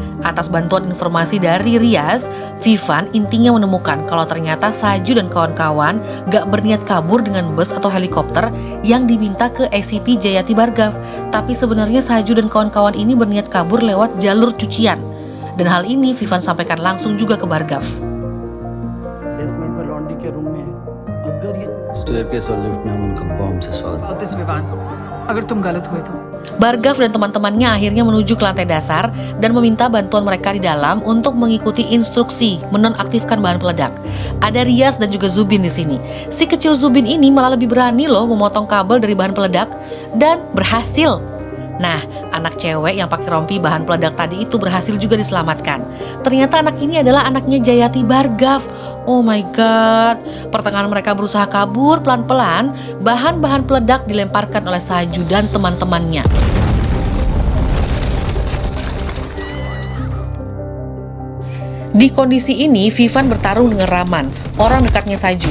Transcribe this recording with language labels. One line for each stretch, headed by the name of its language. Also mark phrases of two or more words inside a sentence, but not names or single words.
Indonesian: Atas bantuan informasi dari Riaz, Vivan intinya menemukan kalau ternyata Saju dan kawan-kawan gak berniat kabur dengan bus atau helikopter yang diminta ke ACP Jayati Bargav. Tapi sebenarnya Saju dan kawan-kawan ini berniat kabur lewat jalur cucian. Dan hal ini Vivan sampaikan langsung juga ke Bargav.
Hindi: स्टेयरकेस और लिफ्ट में हम उनका बॉम्ब से स्वागत This Vivan. अगर तुम गलत हुए तो।
Indonesian: Bargav dan teman-temannya akhirnya menuju ke lantai dasar dan meminta bantuan mereka di dalam untuk mengikuti instruksi menonaktifkan bahan peledak. Ada Rias dan juga Zubin di sini. Si kecil Zubin ini malah lebih berani loh memotong kabel dari bahan peledak dan berhasil. Nah, anak cewek yang pakai rompi bahan peledak tadi itu berhasil juga diselamatkan. Ternyata anak ini adalah anaknya Jayati Bargav.
English: Oh my god.
Indonesian: Pertengahan mereka berusaha kabur, pelan-pelan bahan-bahan peledak dilemparkan oleh Saju dan teman-temannya. Di kondisi ini, Vivan bertarung dengan Rahman, orang dekatnya Saju.